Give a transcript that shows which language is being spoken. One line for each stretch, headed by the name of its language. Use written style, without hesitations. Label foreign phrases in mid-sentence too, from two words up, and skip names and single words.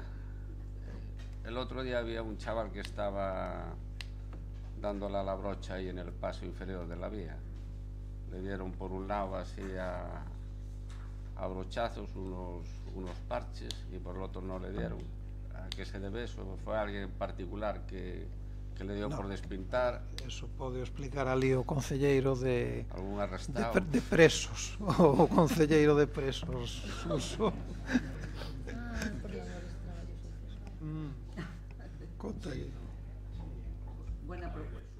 Spanish: El otro día había un chaval que estaba dándole a la brocha ahí en el paso inferior de la vía. Le dieron por un lado así a brochazos unos parches y por el otro no le dieron. ¿A qué se debe eso? ¿Fue alguien en particular que le dio por despintar?
Galician: Eso pode explicar ali o concelleiro de presos, o concelleiro de presos, Suso. Conta aí.
Spanish: Buena propuesta.